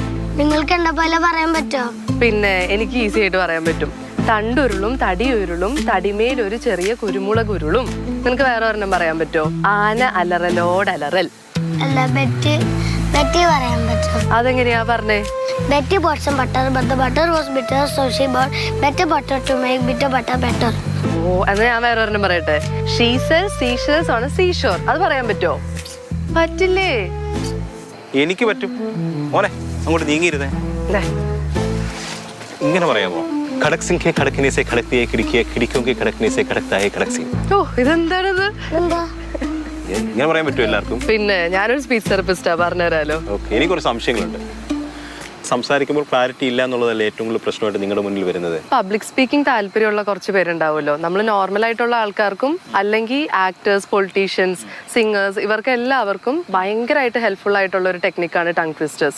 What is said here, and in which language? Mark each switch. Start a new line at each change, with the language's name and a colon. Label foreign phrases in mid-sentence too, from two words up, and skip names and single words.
Malayalam: നിങ്ങൾക്ക് എന്നെ പോലെ പറയാൻ പറ്റോ? പിന്നെ എനിക്ക് ഈസി ആയിട്ട് പറയാൻ പറ്റും. തണ്ടുരുളും തടിയുരുളും തടിമേൽ ഒരു ചെറിയ കുരുമുളകുരുളും. നിനക്ക് വേറെ ഒരെണ്ണം പറയാൻ പറ്റോ? ആന അലറലോടലറൽ. അല്ല, ബെറ്റി പറയാൻ പറ്റും. അതെങ്ങനെയാ പറഞ്ഞേ?
English: Betty bought some butter, but the butter was bitter, so she bought better butter to make bitter butter better.
Malayalam: ഓ, എന്നാ ഞാൻ വേറെ ഒരെണ്ണം പറയട്ടെ.
English: She sells seashells on a seashore.
Malayalam: അത് പറയാൻ പറ്റോ? പറ്റില്ലേ? എനിക്ക് പറ്റും. മോനെ അങ്ങോട്ട് നീങ്ങിയിരുന്നേ. ഇങ്ങനെ പറയാമോ?
Hindi: खड़क सिंह के खड़कने से खड़कती है खिड़की, खिड़कियों के खड़कने से खड़कता है खड़क सिंह.
Malayalam: ഓ, ഇതെന്താണിത്? എന്താ? ഇങ്ങനെ പറയാൻ പറ്റുമോ എല്ലാവർക്കും? പിന്നെ ഞാനൊരു
English: speech therapist,
Malayalam: പറഞ്ഞുതരാലോ. ഓക്കെ, എനിക്ക് കുറച്ച് സംശയങ്ങളുണ്ട്. സംസാരിക്കുമ്പോൾ ക്ലാരിറ്റി ഇല്ല എന്നുള്ളതല്ലേ ഏറ്റവും കൂടുതൽ പ്രശ്നമായിട്ട് നിങ്ങളുടെ മുന്നിൽ വരുന്നത്?
English: public speaking
Malayalam: താല്പര്യമുള്ള കുറച്ച് പേരുണ്ടാവുമല്ലോ. നമ്മൾ നോർമൽ ആയിട്ടുള്ള ആൾക്കാർക്കും അല്ലെങ്കിൽ
English: actors, politicians, singers,
Malayalam: ഇവർക്ക് എല്ലാവർക്കും ഭയങ്കരമായിട്ട് ഹെൽപ്ഫുൾ ആയിട്ടുള്ള ഒരു ടെക്നിക്കാണ്
English: tongue twisters.